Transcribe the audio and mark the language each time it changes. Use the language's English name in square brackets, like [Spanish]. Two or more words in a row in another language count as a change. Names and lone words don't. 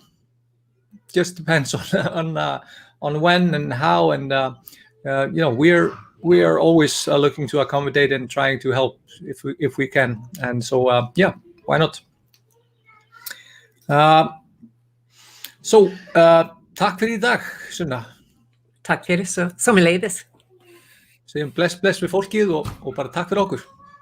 [English] Just depends on when and how, and we are always looking to accommodate and trying to help if we can. And so yeah, why not? [Icelandic] So takk fyrir í dag, Sunna. Takk fyrir, sömuleiðis. Segjum bless við fólkið og bara takk fyrir okkur.